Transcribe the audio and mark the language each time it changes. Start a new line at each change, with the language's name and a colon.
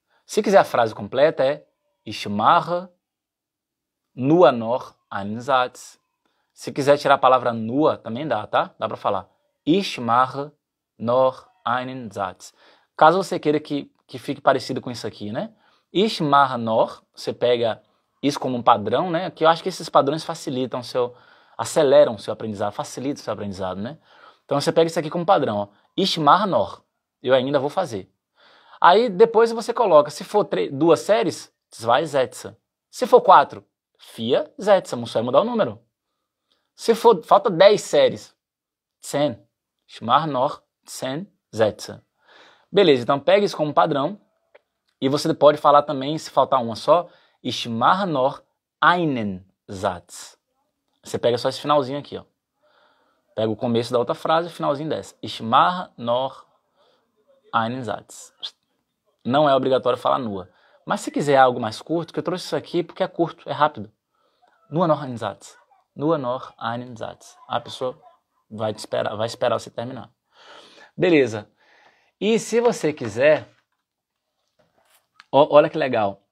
Portuguese: Se quiser a frase completa é
German: Ich mache nur noch einen Satz.
Portuguese: Se quiser tirar a palavra nur, também dá, tá? Dá pra falar
German: Ich mache noch einen Satz.
Portuguese: Caso você queira que fique parecido com isso aqui, né?
German: Ich mache noch,
Portuguese: você pega isso como um padrão, né? Que eu acho que esses padrões facilitam aceleram o seu aprendizado, facilitam o seu aprendizado, né? Então você pega isso aqui como padrão, ó.
German: Ich mache noch,
Portuguese: eu ainda vou fazer. Aí depois você coloca, se for 2 séries, 2 Sätze. Se for 4, 4 Sätze, só vai mudar o número. Se for, falta 10 séries, 10.
German: Ich mache noch 10 Sätze.
Portuguese: Beleza, então pega isso como padrão. E você pode falar também, se faltar uma só,
German: Ich mache noch einen Satz.
Portuguese: Você pega só esse finalzinho aqui, ó. Pega o começo da outra frase e o finalzinho dessa.
German: Ich mache noch einen Satz.
Portuguese: Não é obrigatório falar nur. Mas se quiser algo mais curto, que eu trouxe isso aqui porque é curto, é rápido.
German: Nur noch einen Satz. Nur noch einen Satz.
Portuguese: A pessoa vai esperar você terminar. Beleza. E se você quiser, olha que legal.